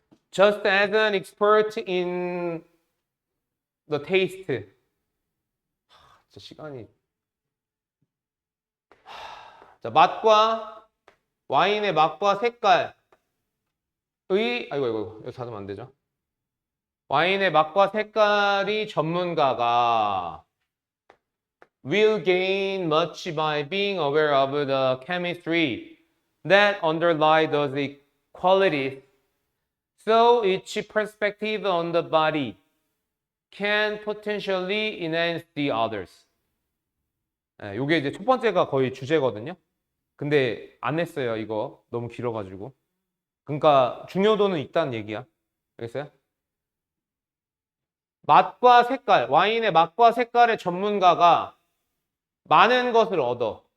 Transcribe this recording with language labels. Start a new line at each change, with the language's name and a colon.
English: Just as an expert in the taste.
Korean: 진짜 시간이. 자, 맛과 와인의 맛과 색깔의 아이고 이거 닫으면 안 되죠. 와인의 맛과 색깔이 전문가가
English: will gain much by being aware of the chemistry that underlie those qualities. So each perspective on the body can potentially enhance the others.
Korean: 네, 요게 이제 첫 번째가 거의 주제거든요. 근데 안 했어요, 이거. 너무 길어가지고. 그러니까 중요도는 있다는 얘기야. 알겠어요? 맛과 색깔, 와인의 맛과 색깔의 전문가가 많은 것을 얻어.